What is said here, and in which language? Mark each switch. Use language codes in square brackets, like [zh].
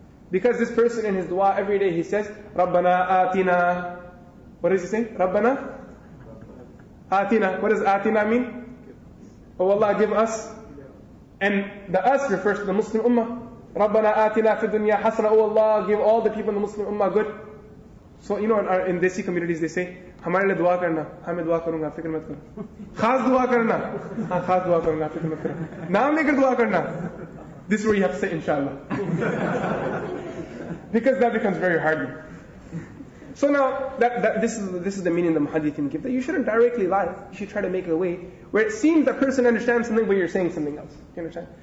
[en] Because this person in his dua every day he says, [ar] Rabbana atina. [en] What does he say? [ar] Rabbana atina. [en] What does atina mean? Oh Allah, give us. And the us refers to the Muslim Ummah. [ar] Rabbana atina fi dunya hasana. [en] Oh Allah, give all the people in the Muslim Ummah good. So, in Desi communities they say, [hi] हमारे लिए दुआ करना, हमें दुआ करूंगा, फिक्र मत करो. खास दुआ करना, हाँ खास दुआ करूंगा, फिक्र मत करो. नाम लेकर दुआ करना. [en] This is where you have to say inshallah. Because that becomes very hard. So now, this is the meaning the muhaddithin give, that you shouldn't directly lie. You should try to make a way where it seems that person understands something, but you're saying something else. Do you understand?